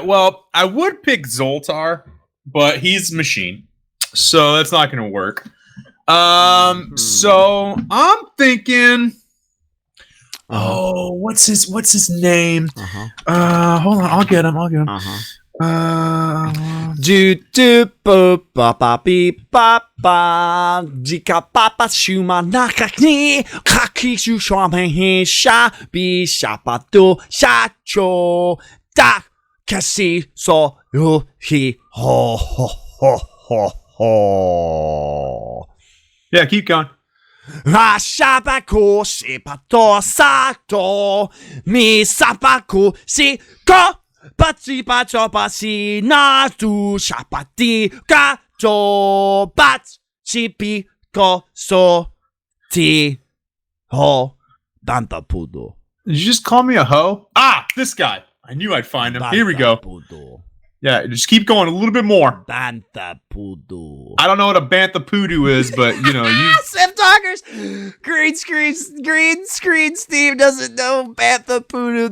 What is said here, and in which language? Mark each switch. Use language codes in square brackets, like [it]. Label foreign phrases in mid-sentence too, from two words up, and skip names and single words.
[en] Well, I would pick Zoltar, but he's machine, so that's not going to work. So I'm thinking. Oh, what's his name? Hold on, I'll get him. Do bo ba ba beep ba ba jika ba ba shuma nakakni kaki shu shama he sha bi sha ba do sha cho da kasi so yu hi ho ho ho ho ho. Yeah, keep going. Rashabaku shipato sato mi sabaku si ko batsi bacho basi na tu shapati gajo bat chipi ko so ti ho danta pudo. Did you just call me a hoe? Ah, this guy. I knew I'd find him. Here we go. Pudo. Yeah, just keep going a little bit more. Bantha Poodoo. I don't know what a Bantha Poodoo is, but you know, you Sith Talkers. Green screen Steve doesn't know Bantha Poodoo.